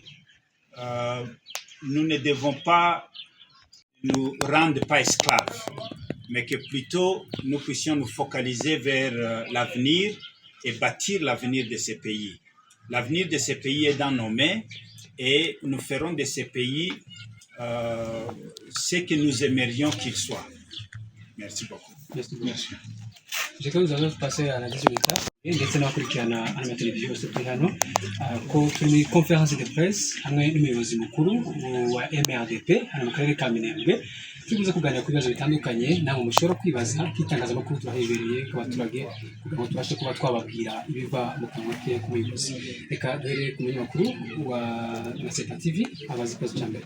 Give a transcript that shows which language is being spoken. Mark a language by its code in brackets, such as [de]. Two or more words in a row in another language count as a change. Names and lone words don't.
[fr] Nous ne devons pas nous rendre pas esclaves, mais que plutôt nous puissions nous focaliser vers l'avenir et bâtir l'avenir de ces pays. L'avenir de ces pays est dans nos mains et nous ferons de ces pays ce que nous aimerions qu'ils soient. Merci beaucoup. Merci. Je crois que nous allons passer à la deuxième étape. [rw] Ndetse n'abakurikirana amateleviziyo yose turi hano ko turi muri [fr] conference de presse [rw] hamwe n'umuyobozi mukuru wa MRDP hano mu karere ka Minembwe tubuze kuganira ku bibazo bitandukanye namwe mushobora kwibaza k'itangazamakuru turahebereye ku baturage kugira ngo tubashe kuba twababwira ibiva mu kanwa ke k'umuyobozi. Reka duhere ku munyamakuru wa Naseta TV abazi ikibazo cya mbere.